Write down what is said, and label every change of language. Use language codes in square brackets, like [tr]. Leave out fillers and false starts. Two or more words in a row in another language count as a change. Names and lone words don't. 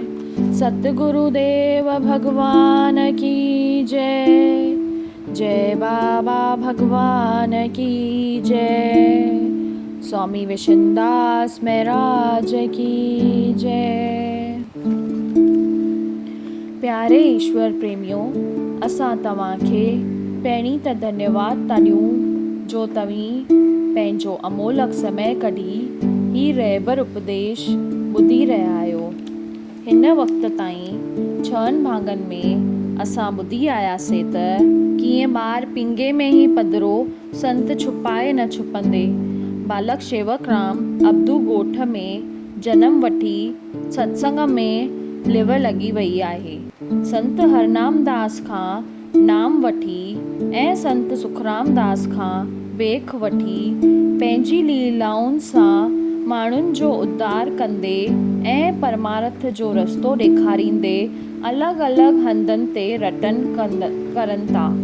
[hi] सतगुरुदेव भगवान की जय। जय बाबा भगवान की जय। स्वामी विशुनदास महाराज की जय। प्यारे ईश्वर प्रेमियों, [sd] असां तव्हांखे पहिरीं त धन्यवाद था ॾियूं जो तव्हीं पंहिंजो अमोलक समय कढी ही रहबर उपदेश ॿुधी रहिया आहियो। हिन वक़्त ताईं 6 भाङनि में असां ॿुधी आयासीं त कीअं ॿार पिंगे में ई पधिरो संत छुपाए न छुपंदे बालक शेवक राम अब्दू ॻोठ में जनम वठी सत्संग में लिव लॻी वई आहे। संत हरनाम दास खां नाम वठी ऐं संत सुखराम दास खां बेख वठी पंहिंजी लीलाउनि सां माण्हुनि जो उद्धार कंदे ऐं परमार्थ जो रस्तो ॾेखारींदे अलॻि अलॻि हंधनि ते करनि था।